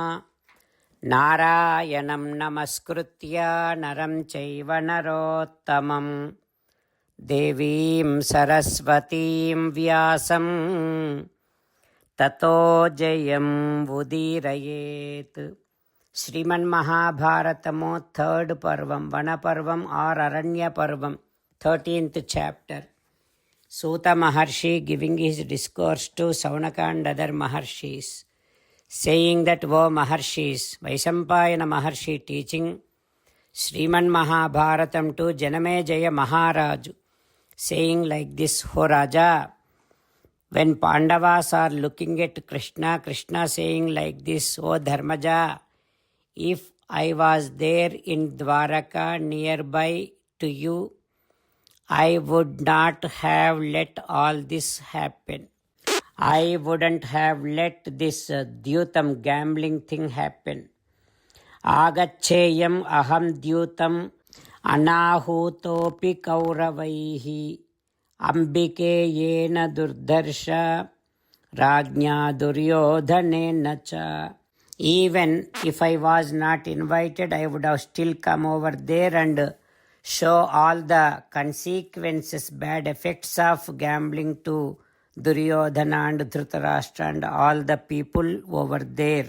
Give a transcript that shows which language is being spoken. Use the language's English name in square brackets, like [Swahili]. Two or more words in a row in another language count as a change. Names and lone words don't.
[Sanskrit] నారాయణం నమస్కృత్య నరం చైవ నరోత్తమం దేవీం సరస్వతీం వ్యాసం తతో జయం ఉదీరయేత్. [Telugu] శ్రీమన్మహాభారతము థర్డ్ పర్వం, వనపర్వం ఆర్ అరణ్య పర్వం, [English] 13th chapter. Suta Maharshi giving his discourse to Saunaka and other Maharshis, saying that, O Maharshis, Vaisampayana Maharshi teaching Sriman Mahabharatam to Janamejaya Maharaju, saying like this, O Raja, when Pandavas are looking at Krishna, Krishna saying like this, O Dharmaja, if I was there in Dwaraka nearby to you, I would not have let all this happen. I wouldn't have let this Dyutam gambling thing happen. [Sanskrit] आगच्छेयम् अहं द्यूतम् अनाहूतोऽपि कौरवैः अम्बिके येन दुर्धर्ष राज्ञ्या दुर्योधनेन च. [English] Even if I was not invited, I would have still come over there and show all the consequences, bad effects of gambling to Duryodhana and Dhritarashtra and all the people over there.